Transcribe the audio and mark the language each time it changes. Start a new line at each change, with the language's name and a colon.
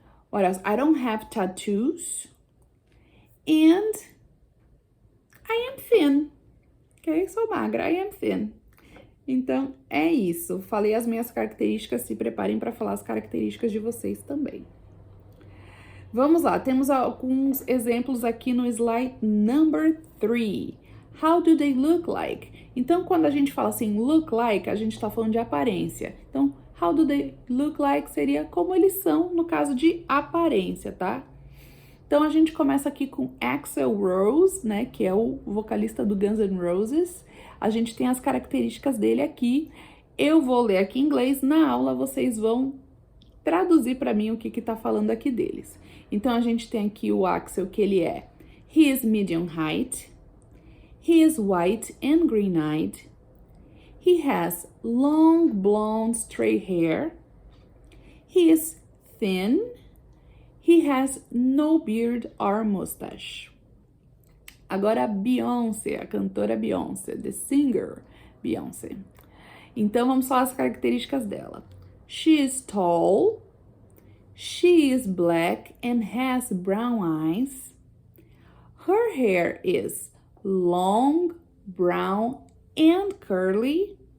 English: What else? I don't have tattoos and I am thin.
Portuguese: Ok? Sou magra,
English: I am thin.
Portuguese: Então, é isso. Falei as minhas características, se preparem para falar as características de vocês também. Vamos lá, temos alguns exemplos aqui no
English: slide number 3. How do they look like?
Portuguese: Então, quando a gente fala assim, look like, a gente está falando de aparência. Então,
English: how do they look like
Portuguese: seria como eles são no caso de aparência, tá? Então, a gente começa aqui com Axl Rose, né, que é o vocalista do Guns N' Roses. A gente tem as características dele aqui. Eu vou ler aqui em inglês, na aula vocês vão traduzir para mim o que está falando aqui deles. Então, a gente tem aqui o Axel, que ele é
English: he is medium height, he is white and green-eyed, he has long blonde straight hair, he is thin, he has no beard or mustache.
Portuguese: Agora a Beyoncé, a cantora Beyoncé,
English: the singer Beyoncé.
Portuguese: Então, vamos falar as características dela.
English: She is tall, she is black and has brown eyes. Her hair is long, brown and curly.